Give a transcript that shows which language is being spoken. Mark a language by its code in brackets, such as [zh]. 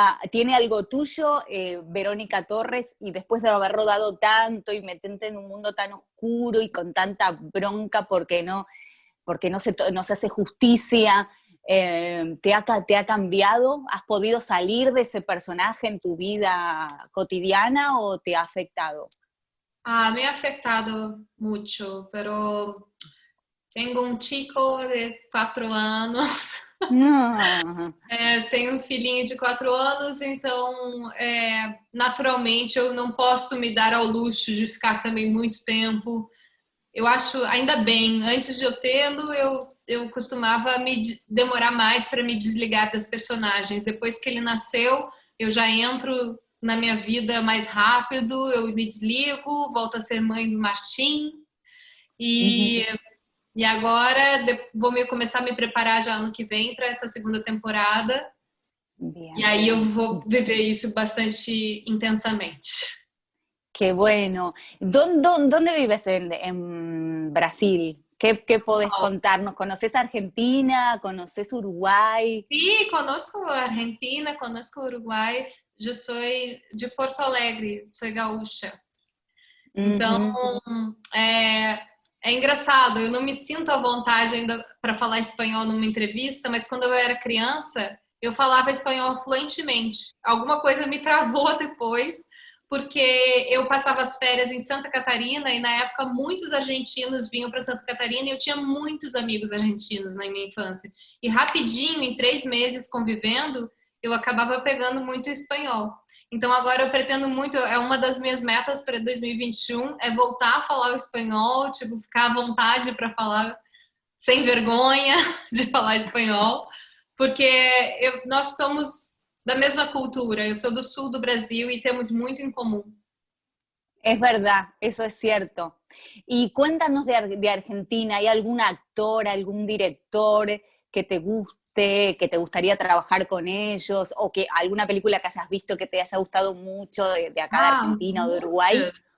[es] ¿Tiene algo tuyo, Verónica Torres, y después de haber rodado tanto y meterte en un mundo tan oscuro y con tanta bronca porque no se hace justicia, ¿te ha cambiado? ¿Has podido salir de ese personaje en tu vida cotidiana o te ha afectado? Me ha afectado mucho, pero tengo um chico de 4 anos. No. [pt] Tenho um filhinho de 4 anos, então naturalmente eu não posso me dar ao luxo de ficar também muito tempo. Eu acho, ainda bem, antes de eu tê-lo, eu costumava demorar mais para me desligar das personagens. Depois que ele nasceu, eu já entro na minha vida mais rápido, eu me desligo, volto a ser mãe do Martim. E, e agora vou começar a me preparar já ano que vem para essa segunda temporada. [es] Bien. [pt] E aí eu vou viver isso bastante intensamente. [es] Qué bueno. ¿Dónde vives en Brasil? ¿Qué podés contarnos? ¿Conoces Argentina? ¿Conoces Uruguay? Sí, conozco Argentina, conozco Uruguai. [pt] Eu sou de Porto Alegre, sou gaúcha. Então, é engraçado, eu não me sinto à vontade ainda para falar espanhol numa entrevista, mas quando eu era criança, eu falava espanhol fluentemente. Alguma coisa me travou depois, porque eu passava as férias em Santa Catarina e na época muitos argentinos vinham para Santa Catarina e eu tinha muitos amigos argentinos na minha infância. E rapidinho, em 3 meses convivendo, eu acabava pegando muito espanhol. Então agora eu pretendo muito, é uma das minhas metas para 2021, é voltar a falar o espanhol, tipo, ficar à vontade para falar sem vergonha de falar espanhol, porque nós somos da mesma cultura, eu sou do sul do Brasil e temos muito em comum. [es] Es verdad, eso es cierto. Y cuéntanos de Argentina, ¿hay algún actor, algún director que te guste, que te gustaría trabajar con ellos, o que alguna película que hayas visto que te haya gustado mucho de acá de Argentina o de Uruguay?